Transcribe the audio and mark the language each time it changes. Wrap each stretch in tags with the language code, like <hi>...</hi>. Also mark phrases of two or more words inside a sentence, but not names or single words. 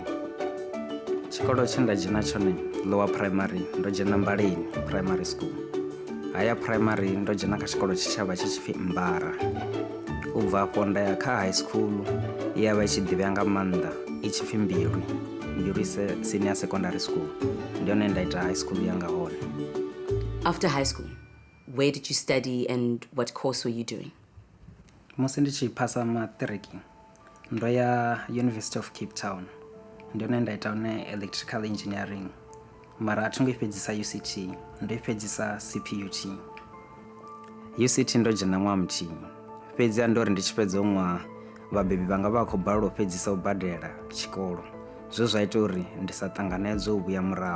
<ve>Tshikolo tshe nda dzhena tshone</ve> <en>lower primary</en> <ve>ndo dzhena Mbaleni primary school. Haya primary ndo dzhena kha tshikolo tshe tsha vha tshi tshi pfi Mbara. U bva afho nda ya kha</ve> <en>high school</en> <ve>ye ya vha i tshi ḓivhea nga maanḓa i tshi pfi Mbilwi senior secondary school. Ndi hone nda ita</ve> <en>high school</en> <ve>yanga hone.</ve> <en>After high school, where did you study and what course were you doing?</en> <ve>Musi ndi tshi phasa maṱiriki ndo ya University of Cape Town. Ndi hone nda ita hone</ve> <en>electrical engineering,</en> <ve>mara a thi ngo i fhedzisa UCT, ndo i fhedzisa CPUT. UCT ndo dzhena ṅwaha muthihi, fhedziha ndo ri ndi tshi fhedza ṅwaha vhabebi vhanga vha khou balelwa u fhedzisa u badela tshikolo, zwe zwa ita uri ndi sa ṱanganedzwe u vhuya murahu.</ve>